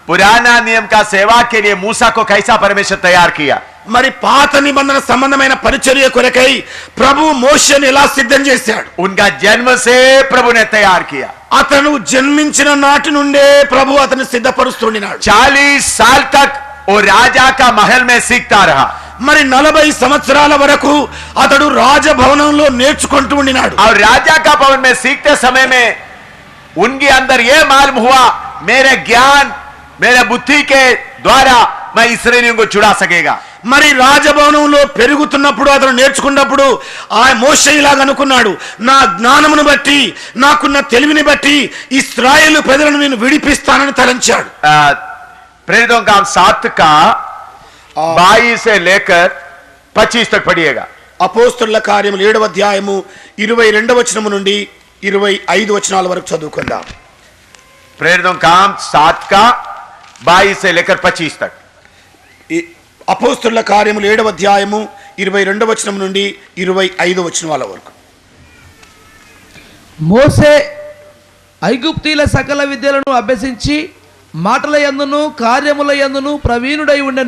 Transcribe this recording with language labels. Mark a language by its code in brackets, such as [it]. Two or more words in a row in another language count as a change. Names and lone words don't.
[hi] पुराना नियम का सेवा के लिए मूसा को कैसा परमेश्वर तैयार किया। [te] మరి పాత నిబంధన సంబంధమైన పరిచర్య కొరకై ప్రభు మోషేని ఎలా సిద్ధం చేశాడు? [hi] उनका जन्म से प्रभु ने तैयार किया। [te] అతను జన్మించిన నాటి నుండే ప్రభు అతన్ని సిద్ధపరుస్తున్నాడు। [hi] 40 साल तक वो राजा का महल में सीखता रहा। [te] మరి 40 సంవత్సరాల వరకు అతడు రాజభవనంలో నేర్చుకుంటూ ఉండినాడు। [hi] और राजा का भवन में सीखते समय में उनके अंदर ये मालूम हुआ, मेरे ज्ञान मेरे बुद्धि के द्वारा मैं इस्राएलियों को छुड़ा सकेगा। [te] మరి రాజభవనంలో పెరుగుతున్నప్పుడు అతను నేర్చుకున్నప్పుడు ఆ మోషే ఇలాగ అనుకున్నాడు, నా జ్ఞానమును బట్టి నాకున్న తెలివిని బట్టి ఇశ్రాయేలు ప్రజలను నేను విడిపిస్తానని తలంచాడు। [hi] प्रेरितों का 7 का 22 से लेकर 25 तक पढ़िएगा। [te] అపోస్తలుల కార్యములు 7వ అధ్యాయము 22వ వచనము నుండి 25 వచనాల వరకు చదువుకుందాం। [hi] प्रेरितों का 7 का 22 से लेकर 25 तक। [te] అపోస్తలుల కార్యములు 7వ అధ్యాయము 22వ వచనం నుండి 25వ వచనాల వరకు। మోసే ఐగుప్తీల సకల విద్యలను అభ్యసించి మాటల యందును కార్యముల యందును ప్రవీణుడై ఉండెను।